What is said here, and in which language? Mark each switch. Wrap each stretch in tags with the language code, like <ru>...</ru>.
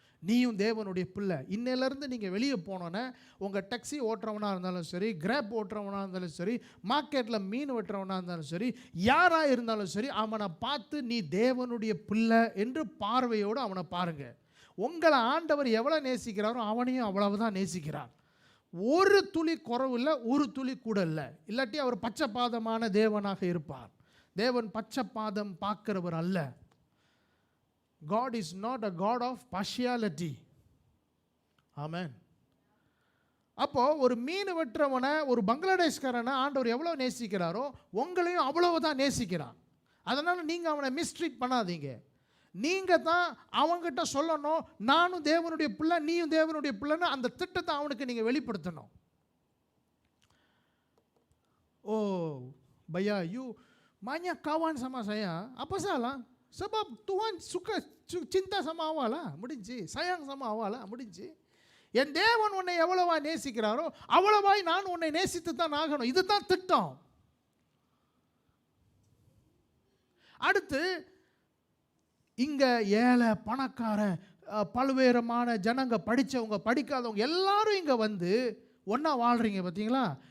<ta>நீயும் தேவனுடைய பிள்ளை. இன்னையிலேருந்து நீங்கள் வெளியே போனோன்னே உங்கள் டாக்ஸி ஓட்டுறவனாக இருந்தாலும் சரி, கிராப் ஓட்டுறவனாக இருந்தாலும் சரி, மார்க்கெட்டில் மீன் வெட்டுறவனாக இருந்தாலும் சரி, யாராக இருந்தாலும் சரி, அவனை பார்த்து நீ தேவனுடைய பிள்ளை என்று பார்வையோடு அவனை பாருங்கள். உங்களை ஆண்டவர் எவ்வளோ நேசிக்கிறாரோ அவனையும் அவ்வளவுதான் நேசிக்கிறார். ஒரு துளி குறவு இல்லை, ஒரு துளி கூட இல்லை. இல்லாட்டி அவர் பச்சைப்பாதமான தேவனாக இருப்பார். தேவன் பச்சைப்பாதம் பார்க்கிறவர் அல்ல.</ta> <en>God is not a God of partiality.</en> <ta>ஆமென். அப்போ ஒரு மீன் வெட்டுறவனை, ஒரு பங்களாதேஷ்காரனை ஆண்டவர் எவ்வளோ நேசிக்கிறாரோ உங்களையும் அவ்வளவுதான் நேசிக்கிறார். அதனால் நீங்கள் அவனை மிஸ்ட்ரீட் பண்ணாதீங்க. நீங்கள் தான் அவங்ககிட்ட சொல்லணும், நானும் தேவனுடைய பிள்ளை, நீயும் தேவனுடைய பிள்ளைன்னு அந்த திட்டத்தை அவனுக்கு நீங்கள் வெளிப்படுத்தணும்.</ta> <ms>ஓ பையா, யூ banyak kawan sama saya, apa salah? Sebab Tuhan suka cinta sama awak lah,</ms> <ta>முடிஞ்சு.</ta> <ms>sayang sama awak lah,</ms> <ta>முடிஞ்சு. என் தேவன் உன்னை எவ்வளவா நேசிக்கிறாரோ அவ்வளவாய் நான் உன்னை நேசித்து தான் ஆகணும். இதுதான் திட்டம். அடுத்து இங்க ஏழை பணக்காரன் பல்வேறுமான ஜனங்க, படித்தவங்க படிக்காதவங்க எல்லாரும் இங்க வந்து ஒன்றா வாழ்றீங்க பார்த்தீங்களா?</ta>